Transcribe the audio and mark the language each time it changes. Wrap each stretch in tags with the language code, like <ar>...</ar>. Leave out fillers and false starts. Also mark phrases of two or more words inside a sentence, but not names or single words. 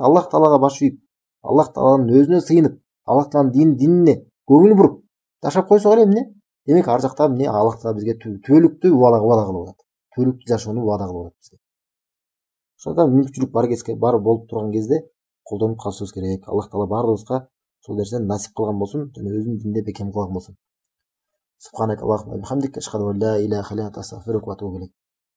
<ky>Аллах таалага баш ийип, Аллах тааланын өзүнө сыйынып, Аллах тааланын динине көңүл буруп жашап койсок эле эмне? Демек ар жакта эмне Аллах таала бизге түбөлүктү убада кылып атат. Түбөлүктүү жашоону убада кылып атат бизге. Ошондо мүмкүнчүлүк бар болуп турган кезде колдонуп калышыбыз керек. Аллах таала баардыгыбызга ошол нерсени насип кылган болсун жана өзүнүн дининде бекем кылган болсун.</ky> <ar>سبحانك اللهم وبحمدك، أشهد أن لا إله إلا أنت، أستغفرك وأتوب إليك.</ar>